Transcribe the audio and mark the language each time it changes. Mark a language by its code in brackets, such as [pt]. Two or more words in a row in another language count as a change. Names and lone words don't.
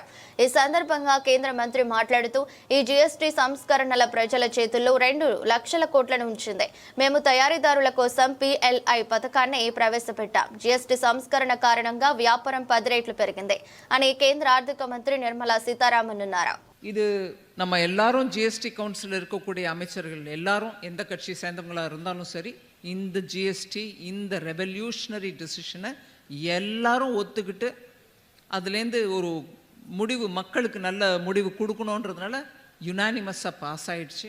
[te] ఈ సందర్భంగా కేంద్ర మంత్రి మాట్లాడుతూ ఈ జీఎస్టీ సంస్కరణల ప్రజల చేతుల్లో 2 లక్షల కోట్లను ఉంచింది. మేము తయారీదారుల కోసం PLI పథకాన్ని ప్రవేశపెట్టాం. జీఎస్టీ సంస్కరణ కారణంగా వ్యాపారం 10 రెట్లు పెరిగింది అని కేంద్ర ఆర్థిక మంత్రి నిర్మలా సీతారామన్ అన్నారు. [ta] இது நம்ம எல்லாரும் ஜிஎஸ்டி கவுன்சில் இருக்கக்கூடிய அமைச்சர்கள் எல்லாரும் எந்த கட்சி சேர்ந்தவங்களாக இருந்தாலும் சரி, இந்த ஜிஎஸ்டி இந்த [en] revolutionary decision [ta] எல்லாரும் ஒத்துக்கிட்டு அதுலேருந்து ஒரு முடிவு மக்களுக்கு நல்ல முடிவு கொடுக்கணுன்றதுனால யுனானிமஸாக பாஸ் ஆயிடுச்சு.